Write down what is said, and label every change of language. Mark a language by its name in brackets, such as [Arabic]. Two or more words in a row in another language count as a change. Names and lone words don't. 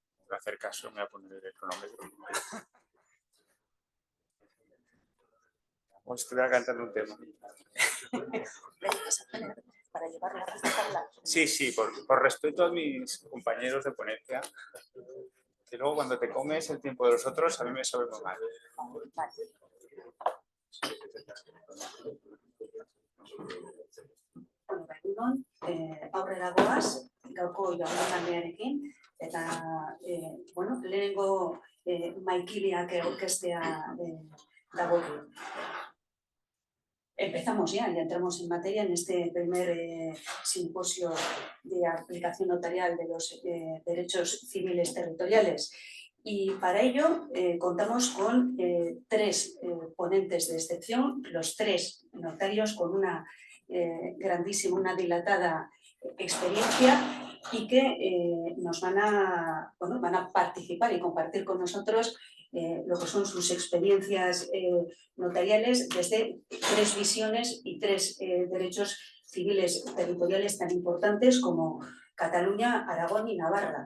[Spanish] voy a hacer caso, me voy a poner el cronómetro. Os estoy cantando un tema. Para llevar la tabla. Sí, por respeto a mis compañeros de ponencia, que luego cuando te comes el tiempo de los otros, a mí me sabe muy mal. [Basque] Egunon, aurrera goaz, gaurko jaurlariarekin, eta lehenengo maikideak aurkeztea dagoen. [Spanish] Empezamos ya entramos en materia en este primer simposio de aplicación notarial de los derechos civiles territoriales. Y para ello contamos con tres ponentes de excepción, los tres notarios con una grandísima, una dilatada experiencia y que nos van a participar y compartir con nosotros lo que son sus experiencias notariales desde tres visiones y tres derechos civiles territoriales tan importantes como Cataluña, Aragón y Navarra.